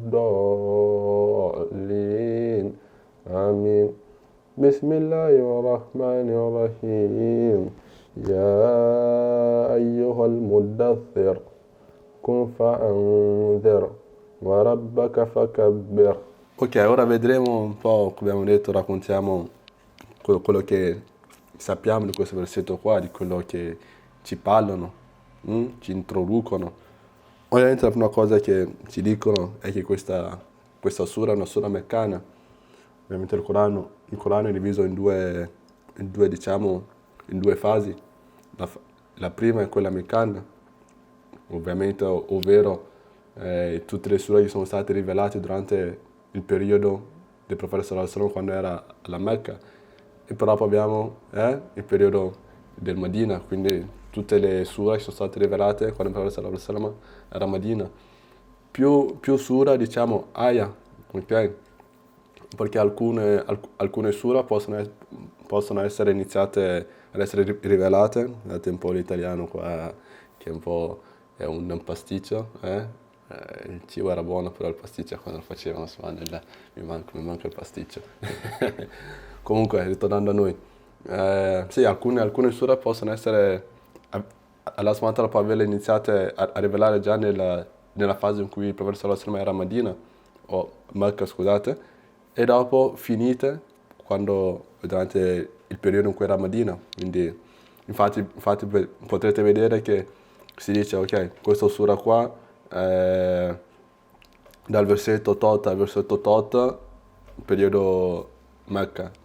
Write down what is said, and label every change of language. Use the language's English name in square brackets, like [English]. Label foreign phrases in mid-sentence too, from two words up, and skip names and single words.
[Arabic] الضالين آمين بسم الله الرحمن الرحيم يا أيها المدثر قم فأنذر وربك فكبر. [Italian] Ok, ora vedremo un po', come abbiamo detto, raccontiamo quello che sappiamo di questo versetto qua, di quello che ci parlano, ci introducono. Ovviamente la prima cosa che ci dicono è che questa sura è una sura meccana. Ovviamente il Corano è diviso diciamo, in due fasi. La prima è quella meccana, ovviamente, ovvero tutte le sure che sono state rivelate durante il periodo del profeta [Arabic] صلى الله عليه وسلم [Italian] quando era alla Mecca. E poi dopo abbiamo il periodo del Medina, quindi tutte le sure che sono state rivelate quando il profeta [Arabic] صلى الله عليه وسلم [Italian] era a Medina. Più sura, diciamo, aya, ok? Perché alcune sura possono essere iniziate ad essere rivelate, guardate un po' l'italiano qua, che è un pasticcio, il cibo era buono, però il pasticcio quando lo facevano, subhanallah, mi manca il pasticcio. Comunque, ritornando a noi, sì, alcune sure possono essere, [Arabic] الله سبحانه وتعالى [Italian] può averle iniziate a rivelare già nella fase in cui il profeta [Arabic] صلى الله عليه وسلم [Italian] era a Medina, o Mecca, scusate, e dopo finite durante il periodo in cui era a Medina. Quindi, infatti potrete vedere che si dice, ok, questa sura qua, dal versetto tot al versetto tot, periodo Mecca.